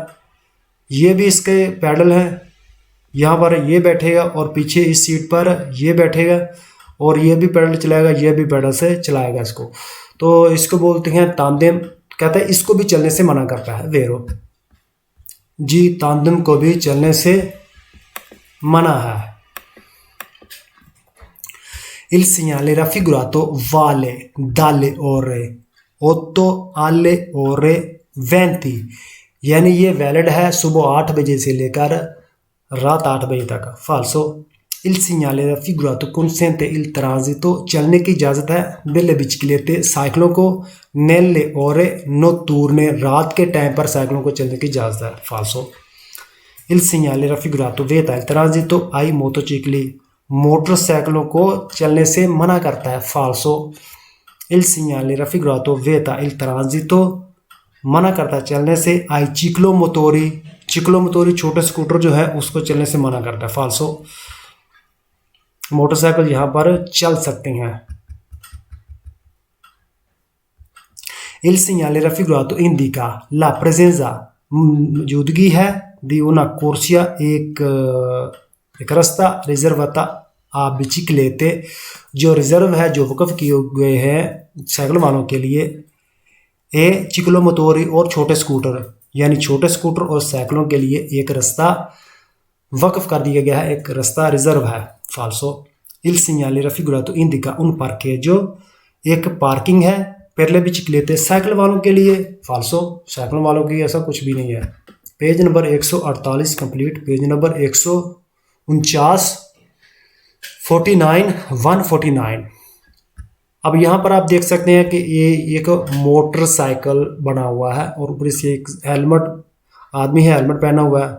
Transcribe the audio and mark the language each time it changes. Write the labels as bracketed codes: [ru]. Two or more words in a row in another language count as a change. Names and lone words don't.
[hi] ये भी इसके पैडल हैं, यहाँ पर ये बैठेगा और पीछे इस सीट पर ये बैठेगा और ये भी पैडल चलाएगा, ये भी पैडल से चलाएगा इसको। तो इसको बोलते हैं तांदिम। कहता है इसको भी चलने से मना करता है, वेरो जी, तांदिम को भी चलने से मना है। [it] Il segnale raffigurato vale dalle ore 8 alle ore 20, [hi] यानी ये वैलिड है सुबह 8 बजे से लेकर रात 8 बजे तक। फाल्सो। [it] Il segnale raffigurato consente il transito, [hi] चलने की इजाज़त है [it] delle biciclette, [hi] साइकिलों को, [it] nelle ore notturne, [hi] रात के टाइम पर साइकिलों को चलने की इजाज़त है। फाल्सो। [it] Il segnale raffigurato vieta il transito ai motocicli, [hi] मोटरसाइकिलों को चलने से मना करता है। फाल्सो। [it] Il segnale raffigurato vieta il transito, [hi] मना करता है चलने से [it] ai ciclomotori, [hi] चिक्लोमोटोरी छोटे स्कूटर जो है उसको चलने से मना करता है। फाल्सो। मोटरसाइकिल यहाँ पर चल सकते हैं। [it] Il segnale raffigurato indica la presenza, [hi] मौजूदगी है, [it] di una corsia, [hi] एक रास्ता, [it] riservata a biciclette, [hi] जो रिजर्व है, जो वक़्फ़ किए हुए हैं साइकिल वालों के लिए। [it] e ciclomotori, [hi] और छोटे स्कूटर, यानी छोटे स्कूटर और साइकिलों के लिए एक रास्ता वक़्फ़ कर दिया गया है, एक रास्ता रिजर्व है। [it] फाल्सो। Il segnale raffigurato indica un parcheggio, [hi] एक पार्किंग है, [it] per le biciclette, [hi] साइकिल वालों के लिए। फाल्सो। साइकिल वालों की ऐसा कुछ भी नहीं है। पेज नंबर 148 कंप्लीट। पेज नंबर 149, 149। अब यहाँ पर आप देख सकते हैं कि ये एक मोटरसाइकिल बना हुआ है और ऊपर से एक हेलमेट, आदमी है, हेलमेट पहना हुआ है।